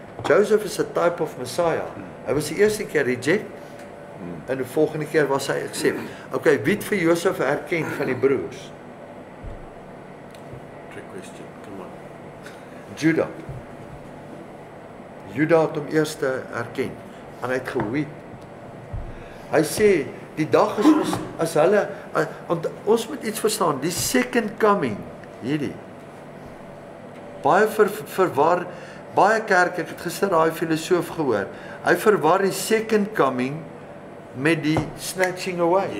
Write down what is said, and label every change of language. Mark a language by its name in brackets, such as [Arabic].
[English] Joseph is a type of Messiah. [Afrikaans] Hy was die eerste keer reject, en die volgende keer was hy accept. Okay, wie het vir Joseph herken van die broers? [English] Trick question, come on. Judah. [Afrikaans] Judah het hom eerst herken, en hy het geweet. Hy sê, die dag is ons, as hulle, want ons moet iets verstaan, die second coming, hierdie, baie verwar, baie kerk, ek het gister daai filosoof gehoor, hy verwar die second coming met die snatching away.